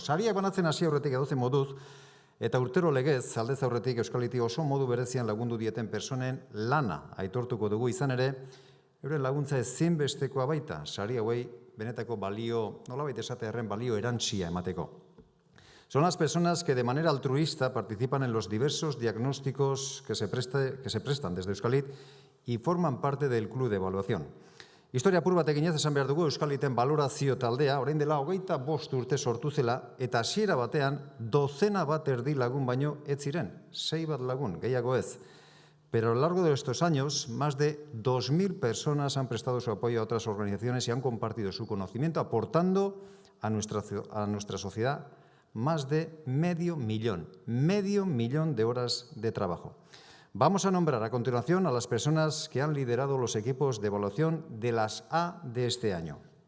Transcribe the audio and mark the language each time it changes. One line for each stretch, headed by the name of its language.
Basque: Sariak banatzen hasi aurretik 12 moduz, eta urtero legez, aldez aurretik Euskaliti oso modu berezian lagundu dieten personen lana aitortuko dugu izan ere, euren laguntza ezinbestekoa baita, sari hauei benetako balio, nolabait esatearren balio erantsia emateko.
Spanish: Son las personas que de manera altruista participan en los diversos diagnósticos que se prestan desde Euskalit y forman parte del club de evaluación.
Basque: Historia apur bat eginez esan behar dugu Euskaliten balorazio taldea, orain dela 25 urte sortu zela, eta hasiera batean 12 bat erdi lagun baino ez ziren, 6 bat lagun, gehiago ez.
Spanish: Pero a lo largo de estos años, más de 2.000 personas han prestado su apoyo a otras organizaciones y han compartido su conocimiento, aportando a nuestra sociedad más de medio millón de horas de trabajo. Vamos a nombrar a continuación a las personas que han liderado los equipos de evaluación de las A de este año.